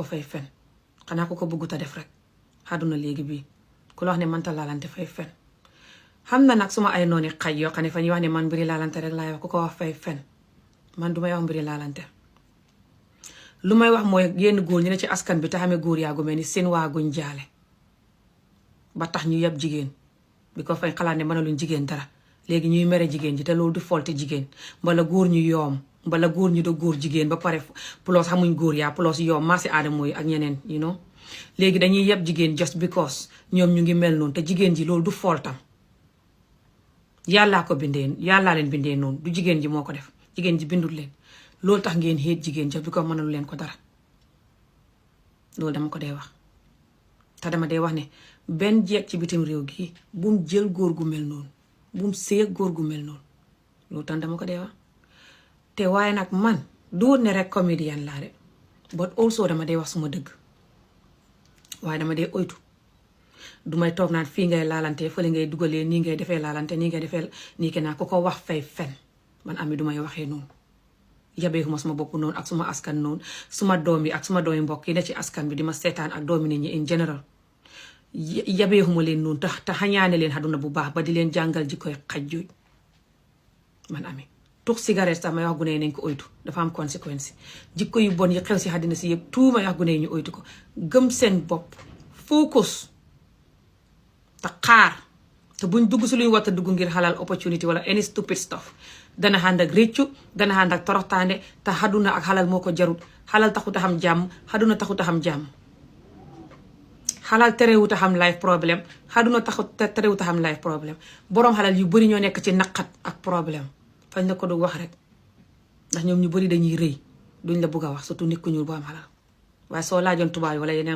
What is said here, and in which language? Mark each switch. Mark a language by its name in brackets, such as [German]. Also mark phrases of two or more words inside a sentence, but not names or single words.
[Wolof] fay fen xanaa ko bëggut a def rek àdduna léegi bii ku la wax ne mënta laalante fay fen xam na nag suma ay nooni xaj yoo xam ne fa ñuy wax ne man mbiri laalante rek laay wax ku ko wax fay fen man du may wax mbiri laalante lu may wax mooy yenn góor ñu ne ci askan bi te xamee góor yaa gu mel ni seen waaguñ jaale ba tax ñu yeb jigéen bi ko fañ xalaat ne mënaluñ jigéen dara léegi ñuy mere jigéen ji te loolu du folte jigéen mbala góor ñu yoom mbala góor ñu do góor jigéen ba pare plus xamuñ góor yaa plus yoom maasi aadama yi ak ñeneen [English] you know [Wolof] léegi dañuy yeb jigéen [English] just because [Wolof] ñoom ñu ngi mel noonu te jigéen ji loolu du foltam yàllaa ko bindee yàllaa leen bindee noonu du jigéen ji moo ko def jigéen ji bindul leen loolu tax ngeen xeet jigéen [English] just because [Wolof] mënalu leen ko dara loolu dama ko dee wax te dama dee wax ne benn jeeg ci bitim réew gi bum jël góor gu mel noonu bum seeg góor gu mel noonu loolu tax dama ko dee wax te waaye nag man duur ne rek comédien laa de [English] but also [Wolof] dama dee wax suma dëgg waaye dama dee oytu du may toog naan fii ngay laalante fële ngay dugalee nii ngay defee laalante nii ngay defee nii ke naa ku ko wax fay fen man ami du may waxee noonu yabeexuma suma bopp noonu ak suma askan noonu suma doom yi ak suma doomi mbokk yi ne ci askan bi di ma seetaan ak doomi nit ñi in general yabeexuma leen noonu te xañaane leen àdduna bu baax ba di leen jàngal ji koy xaj jooj man ami tux cigarette sax may wax gune yi nañ ko oytu dafa am conséquence jikko yu bon yi xew si àddina si yëpp tout may wax gune yi ñu oytu ko gëm seen bopp focus te xaar te buñ dugg si luñ war a dugg ngir xalal opportunity wala [English] any stupid stuff [Wolof] dana ànd ak réccu dana ànd ak toroxtaande te àdduna ak xalal moo ko jarut xalal taxut a xam jàmm àdduna taxut a xam jàmm xalal terewut a xam life problème àdduna taxut terewut a xam life problème boroom xalal yu bari ñoo nekk ci naqat ak problème fañ la ko du wax rek ndax ñoom ñu bari dañuy rëy duñ la bugg a wax surtout nit ku ñuul bu am xalal waaye soo laajoon tubaab yi wala yeneen